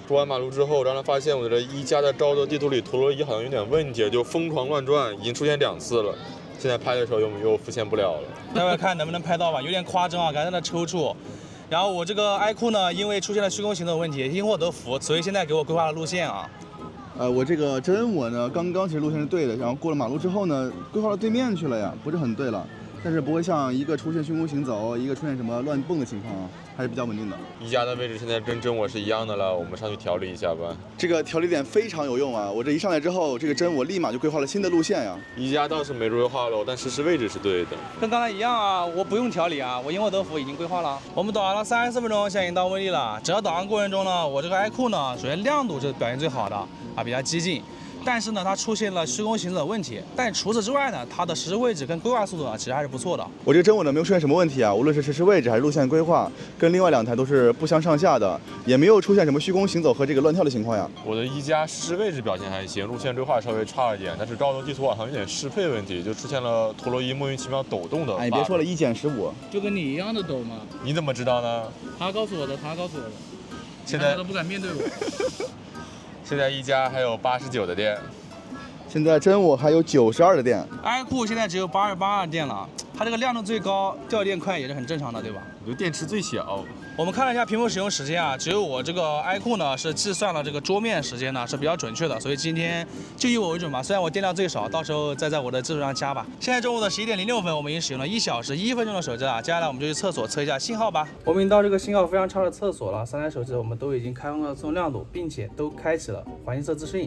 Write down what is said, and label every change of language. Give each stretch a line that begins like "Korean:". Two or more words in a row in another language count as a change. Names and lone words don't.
Chinese: 過完馬路之後，讓他發現我的1加的高德地圖裡陀螺儀好像有點問題，就瘋狂亂轉，已經出現2次了。現在拍的時候又復現不了了。待會看能不能拍到吧，有點誇張啊，感覺在那抽搐。然後我這個 iQOO 呢，因為出現了虛空行走問題，因禍得福，所以現在給我規劃了路線啊。我這個真我呢，剛剛其實路線是對的，然後過了馬路之後呢，規劃到對面去了呀，不是很對了。但是不会像一个出现虚空行走，一个出现什麼亂蹦的情況啊，還是比較穩定的。宜家的位置現在跟真我是一樣的了，我們上去調理一下吧。這個調理點非常有用啊！我這一上來之後，這個真我立馬就規劃了新的路線呀。宜家倒是沒規劃了，但實時位置是對的。跟剛才一樣啊，我不用調理啊，我因禍得福已經規劃了。我們導航了30分鐘，現在已經到威力了。整個導航過程中呢，我這個iQOO呢，首先亮度是表現最好的啊，比較激進。但是呢，它出現了虛空行走的問題。但除此之外呢，它的實時位置跟規劃速度啊，其實還是不錯的。我這個真我呢沒有出現什麼問題啊，無論是實時位置還是路線規劃，跟另外2台都是不相上下的，也沒有出現什麼虛空行走和這個亂跳的情況呀。我的宜家實時位置表現還行，路線規劃稍微差一點，但是高德地圖網上有點適配問題，就出現了陀螺儀莫名其妙抖動的。哎，你別說了，1減15，就跟你一樣的抖嘛。你怎麼知道呢？他告訴我的，他告訴我的。現在都不敢面對我。現在宜家還有89的電。現在真我還有92的電，iQOO現在只有88的電了，它這個亮度最高，掉電快也是很正常的，對吧？我的電池最小。我們看了一下屏幕使用時間啊，只有我這個iQOO呢是計算了這個桌面時間呢是比較準確的，所以今天就以我為準吧。雖然我電量最少，到時候再在我的基礎上加吧。現在中午的11點06分，我們已經使用了1小時1分鐘的手機了。接下來我們就去廁所測一下信號吧。我們已經到這個信號非常差的廁所了，3台手機我們都已經開通了自動亮度，並且都開啟了環境色自適應。